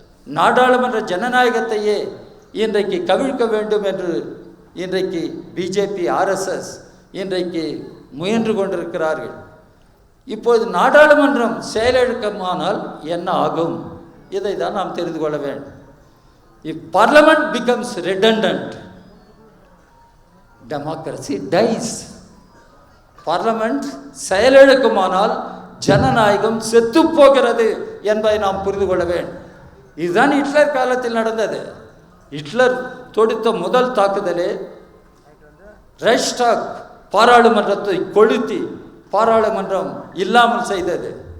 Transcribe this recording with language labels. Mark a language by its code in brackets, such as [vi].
[ta] நாடாளுமன்ற ஜனநாயகத்தையே இன்றைக்கு கவிழ்க்க வேண்டும் என்று இன்றைக்கு பிஜேபி, ஆர்எஸ்எஸ் இன்றைக்கு முயன்று கொண்டிருக்கிறார்கள். இப்போது நாடாளுமன்றம் செயலிழக்கமானால் என்ன ஆகும்? இதை தான் நாம் தெரிந்து கொள்ள வேண்டும். [en] If parliament becomes redundant, democracy dies. [ta] Parliament செயலிழக்குமானால் ஜனநாயகம் செத்து போகிறது என்பதை நாம் புரிந்து கொள்ள வேண்டும். இதுதான் ஹிட்லர் காலத்தில் நடந்தது. ஹிட்லர் தொடுத்த முதல் தாக்குதலே ரைக்ஸ்டாக் பாராளுமன்றத்தை கொளுத்தி பாராளுமன்றம் இல்லாமல் செய்தது.